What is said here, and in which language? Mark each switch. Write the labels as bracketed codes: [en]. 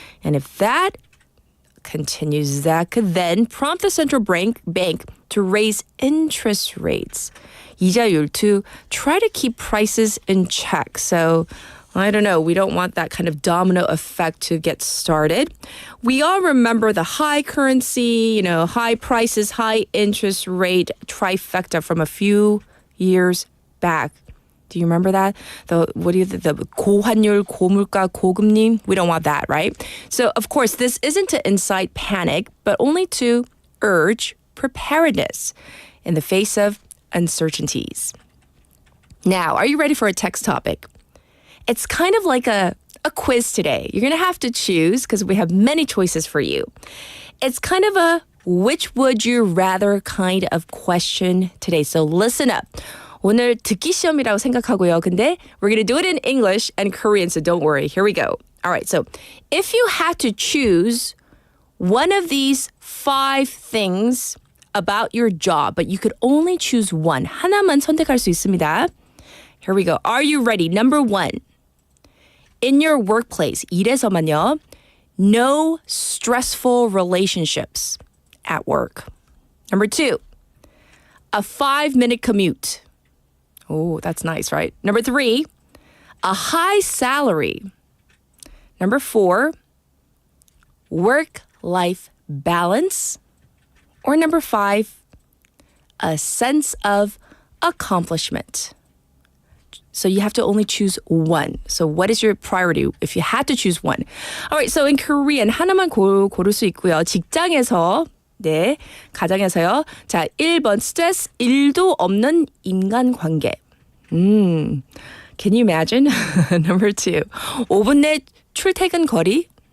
[en] And if that continues, that could then prompt the central bank to raise interest rates, [ko] 이자율, [en] to try to keep prices in check. So I don't know. We don't want that kind of domino effect to get started. We all remember the high currency, high prices, high interest rate trifecta from a few years back. Do you remember that? [ko] The 고환율, 고물가, 고금리? [en] We don't want that, right? So, of course, this isn't to incite panic, but only to urge preparedness in the face of uncertainties. Now, are you ready for a text topic? It's kind of like a quiz today. You're going to have to choose because we have many choices for you. It's kind of a which would you rather kind of question today. So listen up. [ko] 오늘 듣기 시험이라고 생각하고요. 근데 [en] we're going to do it in English and Korean, so don't worry. Here we go. All right, so if you had to choose one of these 5 things about your job, but you could only choose one, [ko] 하나만 선택할 수 있습니다. [en] Here we go. Are you ready? Number 1. In your workplace, [ko] 일에서만요, [en] no stressful relationships at work. Number 2, a 5-minute commute. Oh, that's nice, right? Number 3, a high salary. Number 4, work-life balance. Or number 5, a sense of accomplishment. So you have to only choose one. So what is your priority if you had to choose one? All right, so in Korean [ko] 하나만 고를 수 있고요. 직장에서 네, 가정에서요. 자, 1번 스트레스 1도 없는 인간관계. [en] Can you imagine? Number 2, [ko] 5분 내 출퇴근 거리.